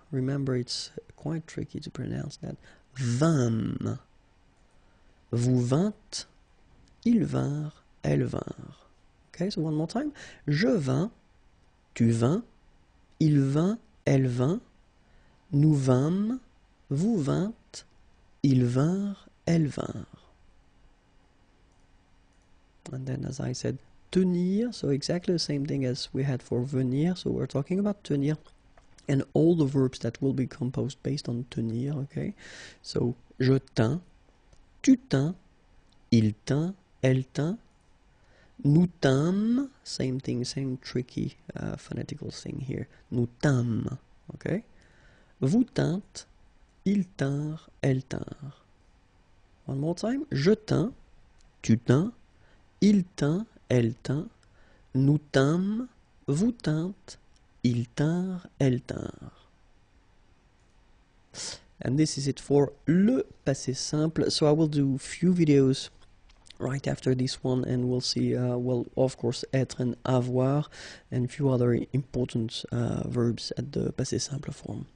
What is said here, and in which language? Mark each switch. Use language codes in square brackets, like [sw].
[en] Remember, it's quite tricky to pronounce that. [fr] Vîmes. Vous vîntes, ils vinrent, elles vinrent. [en] Okay, so one more time. [fr] Je vins, tu vins, il vint, elle vint, nous vîmes, vous vîntes, ils vinrent, elles vinrent. [en] And then, as I said, tenir, so exactly the same thing as we had for venir. So we're talking about tenir and all the verbs that will be composed based on tenir, okay? [fr] So, je tins, tu tins, il tint, elle tint, nous tîmes, [en] same thing, same tricky phonetical thing here. [fr] Nous tîmes, okay? Vous tîntes, ils tinrent, elles tinrent. [en] One more time. [fr] Je tins, tu tins, il tint, elle tint, nous tîmes, vous tîntes, ils tinrent, elles tinrent. [en] And this is it for le passé simple. So I will do few videos right after this one, and we'll see, well, of course, être and avoir, and a few other important verbs at the passé simple form.